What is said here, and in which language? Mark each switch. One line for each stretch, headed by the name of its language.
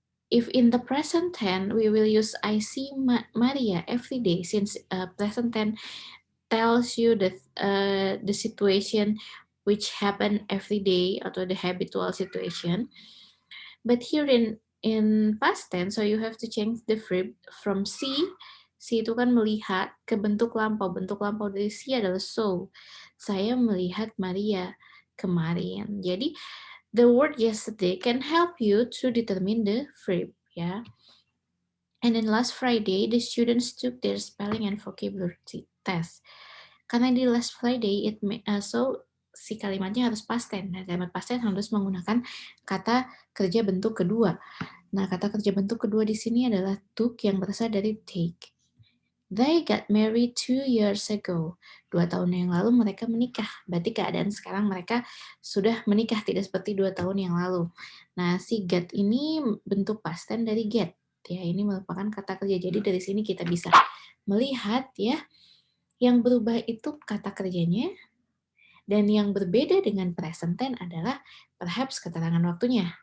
English: If in the present tense, we will use I see Maria every day, since present tense tells you the situation which happen every day atau the habitual situation. But here in past tense, so you have to change the verb from see.
Indonesian: See itu kan melihat ke bentuk lampau. Bentuk lampau dari see adalah saw. Saya melihat Maria kemarin. Jadi
English: the word yesterday can help you to determine the verb, ya. And then last Friday, the students took their spelling and vocabulary test.
Indonesian: Karena di last Friday, so si kalimatnya harus past tense. Nah, kalimat past tense harus menggunakan kata kerja bentuk kedua. Nah, kata kerja bentuk kedua di sini adalah took yang berasal dari take.
English: They got married 2 years ago.
Indonesian: 2 tahun yang lalu mereka menikah. Berarti keadaan sekarang mereka sudah menikah, tidak seperti 2 tahun yang lalu. Nah, si got ini bentuk past tense dari get. Ya, ini merupakan kata kerja. Jadi dari sini kita bisa melihat ya, yang berubah itu kata kerjanya, dan yang berbeda dengan present tense adalah perhaps keterangan waktunya.